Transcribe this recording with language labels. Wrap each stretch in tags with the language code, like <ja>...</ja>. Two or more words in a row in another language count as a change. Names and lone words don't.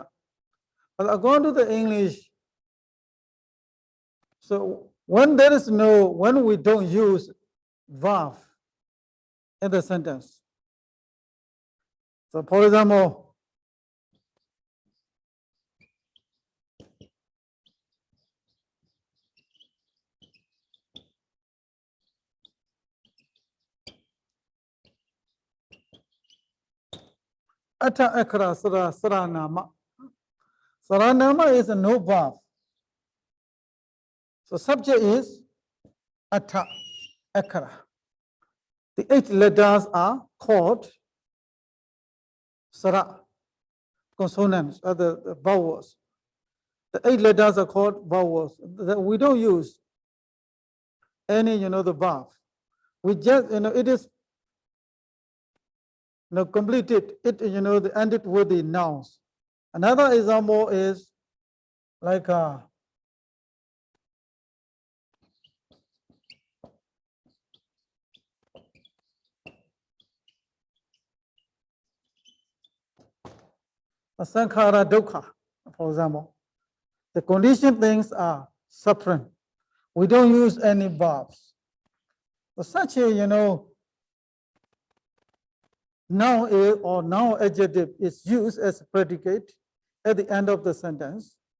<en>But according to the English, so when we don't use verb in the sentence. So for example,</en> <pi>atta akara saranama.</pi> <en>Saranama is a no verb. So subject is</en> <pi>atta akara.</pi> <en>The 8 letters are called sara, consonants, or the vowels. The 8 letters are called vowels. We don't use any, the verb. We just, it is completed. It, ended with the nouns. Another example is like</en> <pi>sankhara dukkha,</pi> <en>for example. The conditioned things are suffering. We don't use any verbs. But such a, noun or noun adjective is used as a predicate at the end of the sentence.</en>